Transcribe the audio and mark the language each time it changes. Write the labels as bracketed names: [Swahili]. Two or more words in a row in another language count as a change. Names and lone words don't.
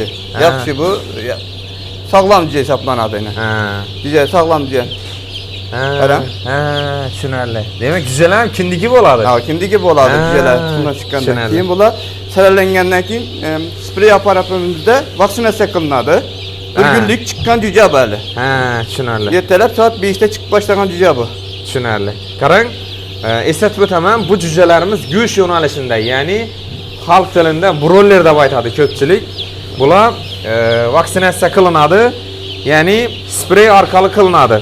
[Uzbek] Yaxshi bu sog'lom cüce hisoblanadi yine. Cüce sog'lom cüce. Qarang. Tushunarli. Demak, cücelar ham kindiki bo'ladi. Ha, kindigi bo'ladi cüceler tuxumdan chiqqandan keyin bular saralangandan keyin sprey aparatimizda vaksinatsiya qilinadi. [Turkish] Bir günlük çıkan cüce böyle. [Uzbek] Tushunarli. [Turkish] Ertalab soat 5'te çıkıp başlagan cüce bu. [Uzbek] Tushunarli. Qarang, eslatib o'taman, bu cücelerimiz go'sht yo'nalishida, ya'ni xalq tilida broiler deb aytadi ko'pchilik. Bular vaksinatsiya qilinadi, ya'ni sprey orqali qilinadi.